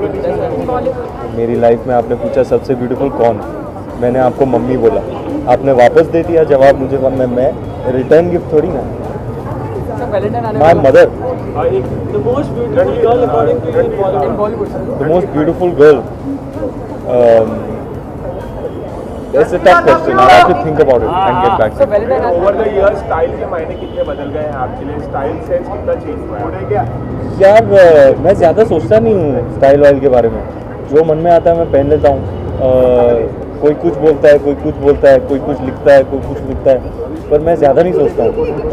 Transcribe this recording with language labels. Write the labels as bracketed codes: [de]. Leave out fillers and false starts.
[hi] मेरी लाइफ में आपने पूछा सबसे ब्यूटीफुल कौन, मैंने आपको मम्मी बोला, आपने वापस दे दिया जवाब मुझे. मैं रिटर्न गिफ्ट थोड़ी ना. [en] My mother. The most beautiful girl according to you in Bollywood. The most beautiful girl. It's a tough question. I have to think about it and get back to you. Over the years, [hi] style के मायने कितने बदल गए हैं आपके लिए? Style sense कितना change हुआ है क्या? यार मैं ज़्यादा सोचता नहीं हूँ स्टाइल वाइल के बारे में. जो मन में आता है मैं पहन लेता हूँ. कोई कुछ बोलता है, कोई कुछ बोलता है, कोई कुछ लिखता है, कोई कुछ लिखता है, पर मैं ज़्यादा नहीं सोचता हूँ.